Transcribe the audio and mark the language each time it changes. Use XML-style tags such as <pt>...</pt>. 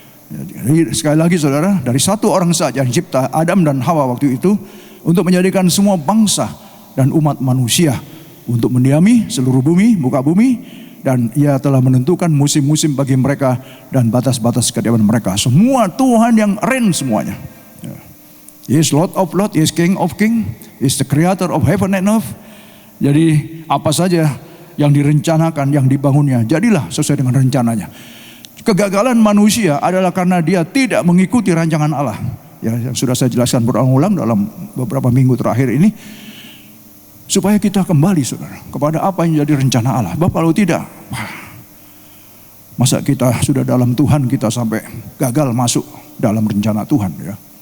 <id>Jadi, sekali lagi saudara, dari satu orang saja yang cipta Adam dan Hawa waktu itu untuk menjadikan semua bangsa dan umat manusia untuk mendiami seluruh bumi, muka bumi, dan ia telah menentukan musim-musim bagi mereka dan batas-batas kediaman mereka. Semua Tuhan yang reign semuanya.</id> <en>He is Lord of Lords, He is King of Kings, He is the Creator of heaven and earth.</en> <id>Jadi apa saja yang direncanakan, yang dibangunnya, jadilah sesuai dengan rencananya. Kegagalan manusia adalah karena dia tidak mengikuti rancangan Allah. Ya, yang sudah saya jelaskan berulang-ulang dalam beberapa minggu terakhir ini. Supaya kita kembali saudara kepada apa yang jadi rencana Allah. Bapak, kalau tidak, masa kita sudah dalam Tuhan kita sampai gagal masuk dalam rencana Tuhan, ya.</id>